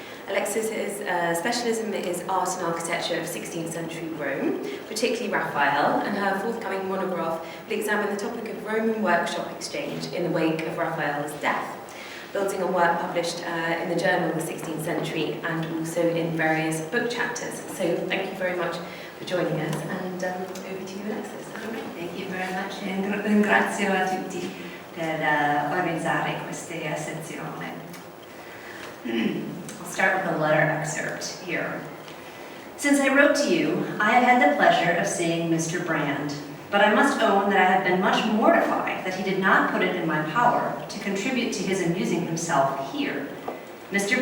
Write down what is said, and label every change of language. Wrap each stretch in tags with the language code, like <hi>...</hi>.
<en>Alexis's specialism is art and architecture of 16th century Rome, particularly Raphael, and her forthcoming monograph will examine the topic of Roman workshop exchange in the wake of Raphael's death, building on work published in the Journal of the 16th Century and also in various book chapters. So thank you very much for joining us, and over to you, Alexis. Thank you very much, and</en> <it>ringrazio a tutti per organizzare questa sezione.</it> <en>I'll start with a letter excerpt here. Since I wrote to you, I have had the pleasure of seeing Mr. Brand, but I must own that I have been much mortified that he did not put it in my power to contribute to his amusing himself here. Mr.</en>